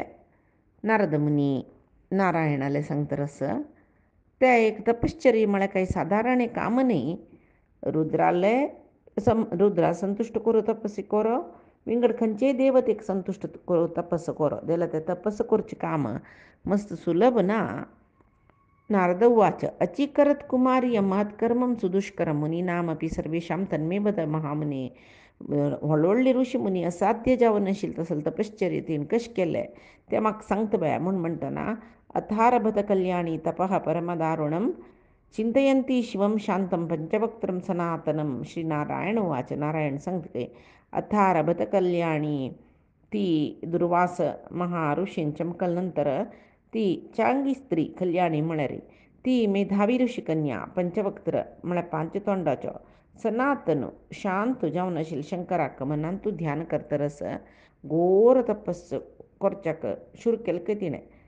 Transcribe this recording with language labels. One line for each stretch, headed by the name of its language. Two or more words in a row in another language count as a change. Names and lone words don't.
Konkani: नारद मुनी नारायणाले सांगतरस त्या एक तपश्चर्य म्हळ्यार काही साधारण एक काम नाही. रुद्रा संतुष्ट करू तपस्सी करो विंगड खंयचेय देवतेक संतुष्ट करू तपस्स करो जाल्यार ते तपस्स करचें काम मस्त सुलभ ना.
Sanskrit: नारद उवाच अचीकरत कुमारी महत्कर्मं सुदुष्करं मुनीनामपि सर्वेषां तन्मे वद महामुने.
Konkani: व्हडले ऋषी मुनी असाध्य जावन नाशिल्लें तसलें तपश्चर्य तेण कशें केलें तें म्हाका सांगता बाया म्हूण म्हणटना
Sanskrit: अथारभत कल्याणी तपः परमदारुणं चिंतयन्ती शिवं शांतं पंचवक्त्रं सनातनं. श्रीनारायण उवाच.
Konkani: नारायण सांगता
Sanskrit: अथारभत कल्याणी
Konkani: ती दुर्वास महाऋषीं चमकल्यानंतर ती चांगी स्त्री कल्याणी म्हळ्यार ती मेधावी ऋषी कन्या पंचवक्त्र म्हळ्यार 5 तोंडाचो सनातन शांत जावन आशिल्ले शंकराक मनान तूं ध्यान करतरस घोर तपस्स करच्याक शुरू केलें तिणें.